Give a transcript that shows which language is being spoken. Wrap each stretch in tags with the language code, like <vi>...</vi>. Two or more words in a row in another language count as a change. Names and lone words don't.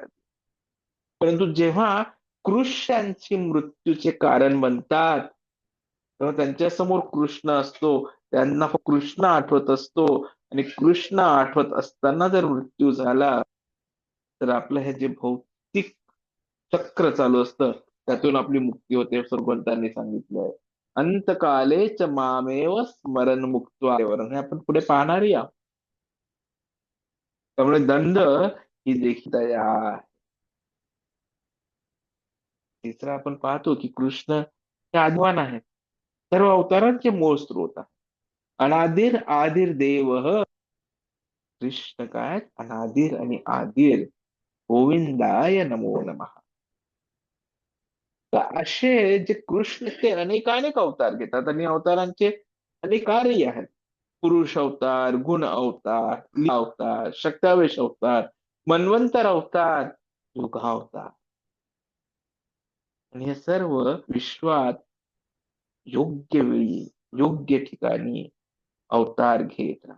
<mr>परंतु जेव्हा कृष्णांची मृत्यूचे कारण बनतात तेव्हा त्यांच्या समोर कृष्ण असतो त्यांना कृष्ण आठवत असतो आणि कृष्ण आठवत असताना जर मृत्यू झाला तर आपलं हे जे भौतिक चक्र चालू असतं त्यातून आपली मुक्ती होते असं भगवंतांनी सांगितलंय.</mr> <sa>अंतकालेच मामेव स्मरण मुक्त्वा</sa> <mr>हे आपण पुढे पाहणार या. त्यामुळे दंड ही देखील दया. तिसरं आपण पाहतो की कृष्ण हे आदिवान आहेत. सर्व अवतारांचे मूळ स्रोत आहे.</mr> <sa>अनादिर आदिर देव कृष्ण काय अनादिर आणि आदिर गोविंदाय नमो नमः.</sa> <mr>तर असे जे कृष्ण ते अनेकानेक अवतार घेतात आणि अवतारांचे अनेक कार्यही आहेत. पुरुष अवतार गुण अवतार लीला अवतार शक्तावेश अवतार मन्वंतर अवतार युगावतार आणि हे सर्व विश्वात योग्य वेळी योग्य ठिकाणी अवतार घेत राहतात.</mr>